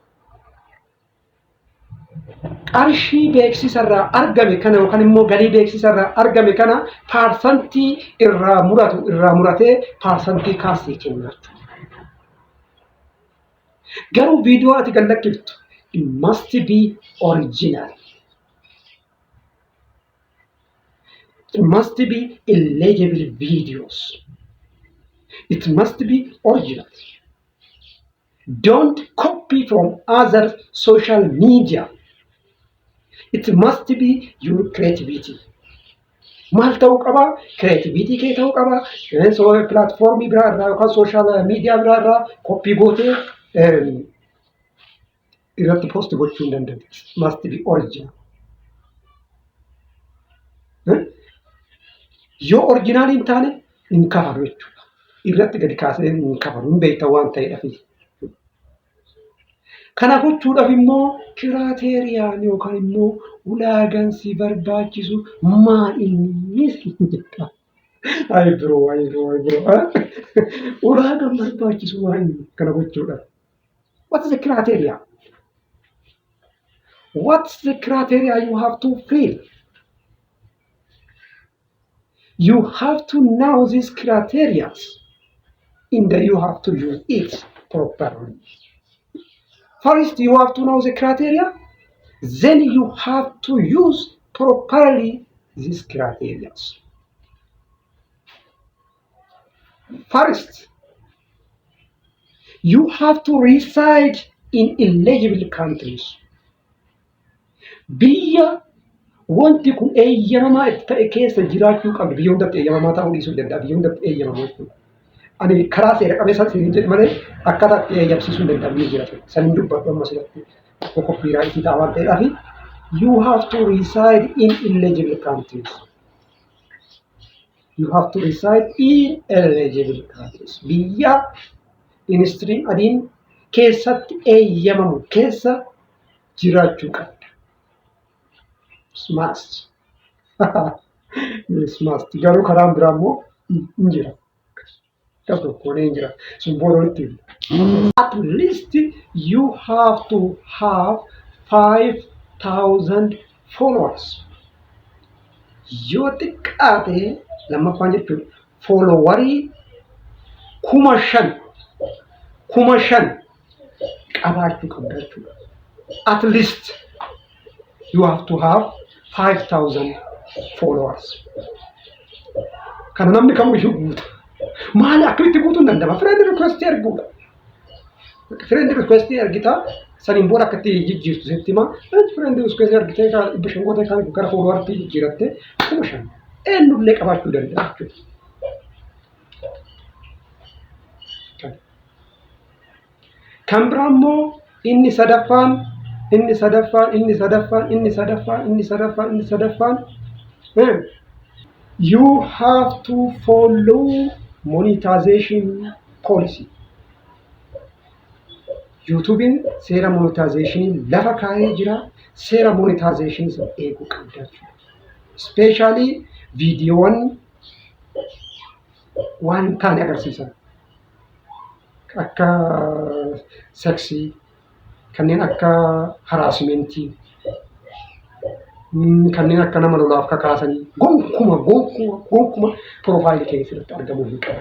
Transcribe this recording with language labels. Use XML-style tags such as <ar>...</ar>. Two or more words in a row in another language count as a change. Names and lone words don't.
<om>Qarshii beeksisarraa argame kana yookaan immoo galii beeksisarraa argame kana paarsantii irraa muratee paarsantii kaasee kenna. Garuu viidiyoo ati gad lakkiftu</om> <en>it must be original. It must be illegible videos. It must be original. Don't copy from other social media. It must be your creativity.</en> <om>Maal ta'uu qaba? Creativity kee ta'uu qaba. Platformii biraa irraa yookaan</om> <en>social media</en> <om>biraa irraa copy gootee irratti post gochuu hin dandeessu.</om> <en>It must be original.</en> <om>Yoo original hin taane hin kafalu jechuudha. Irratti gadi kaasee hin kafalu hin beektan waan ta'eedhaaf. Kana gochuudhaaf immoo kiraateeriyaan yookaan immoo ulaagaan si barbaachisu maal inni jedha. Ayi biroo. Ulaagaan barbaachisu maal inni kana gochuudhaaf.</om> <en>What is the criteria? What's the criteria you have to fill? You have to know these criteria and you have to use it properly. First, you have to know the criteria. Then you have to use properly these criteria. First, you have to reside in eligible countries.</en> <om>Biyya wanti kun eeyyamamaa ta'e keessa jiraachuu qabdu. Biyya hundatti eeyyamamaa ta'uu dhiisuu danda'a. Biyya hundatti eeyyamamaa jechuudha. Ani karaa seera qabeessa siin jedhu malee akkaataa itti eeyyamsiisuu hin danda'amne jira. Saniin dubbadhu amma asirratti koppiraayitii ta'a waan ta'eedhaaf</om> <en>you have to reside in illegible countries. You have to reside in eligible countries.</en> <om>Biyya ministiriin adiin keessatti eeyyamamu keessa jiraachuu qabda.</om> <en>Must. Yes, must.</en> <om>Garuu karaan biraa immoo hin jira.</om> <en>At least you have to have 5,000 followers.</en> <om>Yoo xiqqaate lammaffaan jechuudha followerii 5,000 qabaachuu qabda jechuudha.</om> <en>At least you have to have 5,000 followers.</en> <om>Kana namni kamiyyuu guuta. Maali akkamitti guutuun danda'ama?</om> <en>Friend request</en> <om>erguudha.</om> <en>Friend request</en> <om>ergita saniin booda akkatti jijjiirtu sitti himaa.</om> <en>Friend request</en> <om>ergitee bishangoota kan gara followertii jijjiiratte 5,000 eenyullee qabaachuu danda'a jechuudha. Kan biraa immoo inni sadaffaan</om> <en>you have to follow monetization policy.</en> <om>YouTubein seera monetization lafa kaa'ee jira. Seera monetization eeguu qabda jechuudha. Especially viidiyoowwan waan taane agarsiisan akka seksii kanneen akka haraasmentii kanneen akka nama lolaaf kakaasanii gonkuma profaayilii keessatti argamuu hin qabu.</om>